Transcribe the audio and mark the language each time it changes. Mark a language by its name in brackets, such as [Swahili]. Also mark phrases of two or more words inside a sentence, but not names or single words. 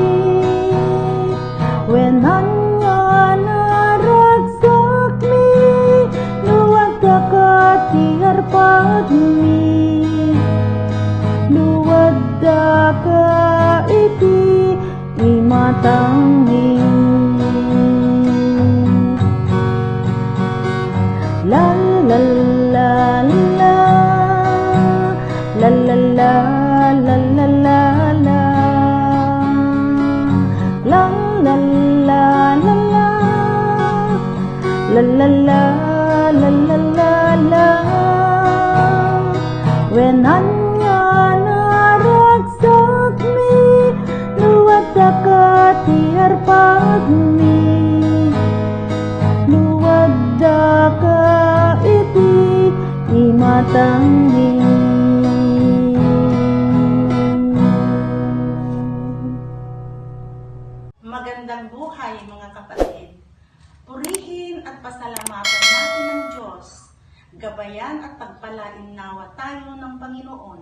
[Iloko] when anya naraksak mi luwad dakati arpad mi luwad daka iti imatang mi la la la la la la la la la la la la la la la la la la when anya naragsak mi luwad dakati arpag mi luwad daka iti imatang mi. [Filipino] Magandang buhay mga kapatid. Purihin at pasalamatan natin ang Diyos. Gabayan at pagpalain nawa tayo ng Panginoon.